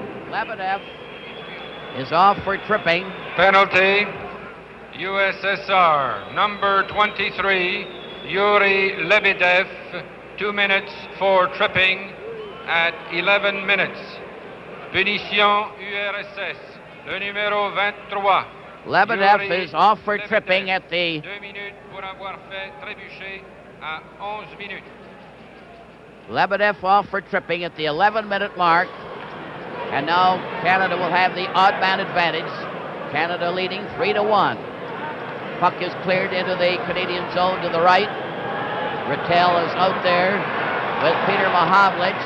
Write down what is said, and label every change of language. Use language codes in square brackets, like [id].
[en] Lebedev is off for tripping. Penalty, USSR, number 23, Yuri Lebedev, 2 minutes for tripping at 11 minutes. [fr] Punition URSS, le numéro 23. [en] Lebedev is off for tripping at the [fr] 2 minutes pour avoir fait trébucher à 11 minutes. [en] Lebedev off for tripping at the 11-minute mark. And now Canada will have the odd man advantage. Canada leading 3-1. Puck is cleared into the Canadian zone to the right. Ratelle is out there with Peter Mahovlich.